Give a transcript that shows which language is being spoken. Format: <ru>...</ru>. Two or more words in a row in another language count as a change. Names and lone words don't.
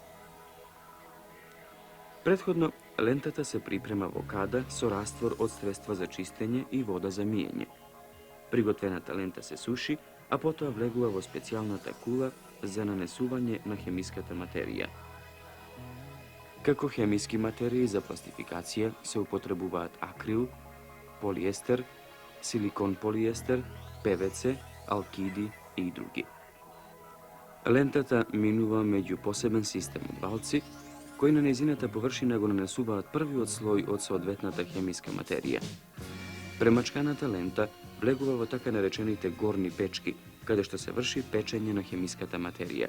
<mk>Претходно, лентата се припрема во када со раствор од средства за чистење и вода за миење. Приготвената лента се суши, а потоа влегува во специјалната кула за нанесување на хемиската материја. Како хемиски материи за пластификација се употребуваат акрил, полиестер, силикон полиестер, PVC, алкиди и други. Lentата минува меѓу посебен систем од валци, кои на нејзината површина го нанесуваат првиот слој од соодветната хемиска материја. Премачканата лента влегува во така наречените горни печки, каде што се врши печење на хемиската материја.</mk>